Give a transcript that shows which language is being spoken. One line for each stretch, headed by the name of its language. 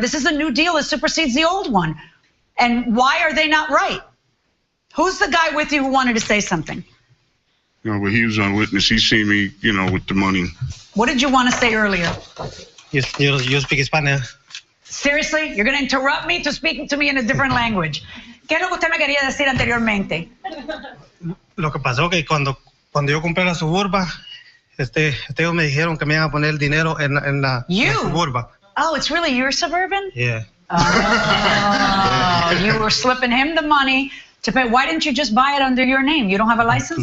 English: This is a new deal that supersedes the old one. And why are they not right? Who's the guy with you who wanted to say something? No, but he was on witness. He seen me, with the money. What did you want to say earlier? You speak Spanish. Seriously? You're going to interrupt me to speak to me in a different language.
Spanish: ¿Qué es lo que usted me quería decir anteriormente? Lo que pasó que cuando yo compré la Suburban, ellos me dijeron que me iban a poner el dinero en la Suburban.
English: Oh, it's really your Suburban? Yeah. Oh, you were slipping him the money to pay. Why didn't you just buy it under your name? You don't have a license?